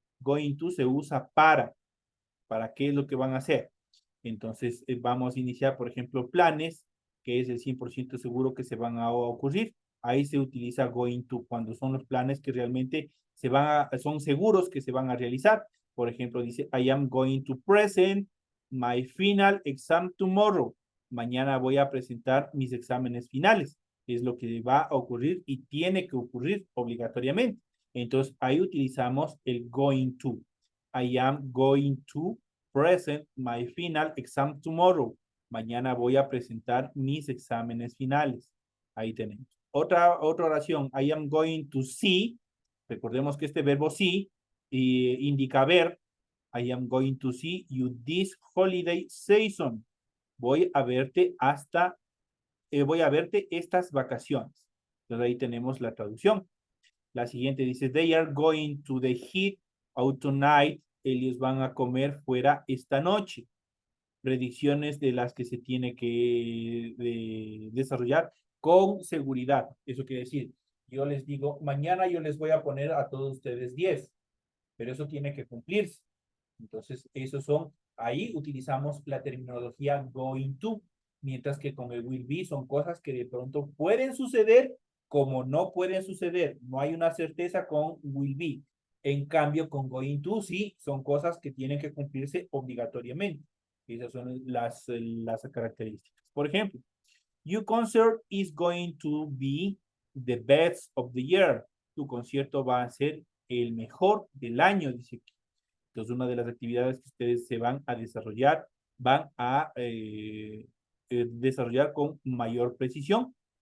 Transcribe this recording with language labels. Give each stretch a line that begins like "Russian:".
Spanish: Going to se usa para qué es lo que van a hacer. Entonces, vamos a iniciar, por ejemplo, planes, que es el 100% seguro que se van a ocurrir. Ahí se utiliza going to cuando son los planes que realmente son seguros que se van a realizar. Por ejemplo, dice,
English: I am going to present my final exam tomorrow.
Spanish: Mañana voy a presentar mis exámenes finales. Es lo que va a ocurrir y tiene que ocurrir obligatoriamente. Entonces, ahí utilizamos el going to.
English: I am going to present my final exam tomorrow.
Spanish: Mañana voy a presentar mis exámenes finales. Ahí tenemos. Otra oración.
English: I am going to see.
Spanish: Recordemos que este verbo see indica ver.
English: I am going to see you this holiday season.
Spanish: Voy a verte voy a verte estas vacaciones. Entonces ahí tenemos la traducción. La siguiente dice,
English: they are going to the heat out tonight.
Spanish: Ellos van a comer fuera esta noche. Predicciones de las que se tiene que desarrollar con seguridad. Eso quiere decir, yo les digo, mañana yo les voy a poner a todos ustedes 10, pero eso tiene que cumplirse. Entonces, ahí utilizamos la terminología going to, mientras que con el will be son cosas que de pronto pueden suceder como no pueden suceder. No hay una certeza con will be. En cambio, con going to sí, son cosas que tienen que cumplirse obligatoriamente. Esas son las características. Por ejemplo,
English: your concert is going to be the best of the year.
Spanish: Tu concierto va a ser el mejor del año, dice aquí. Entonces, una de las actividades que ustedes se van a desarrollar, van a desarrollar con mayor precisión.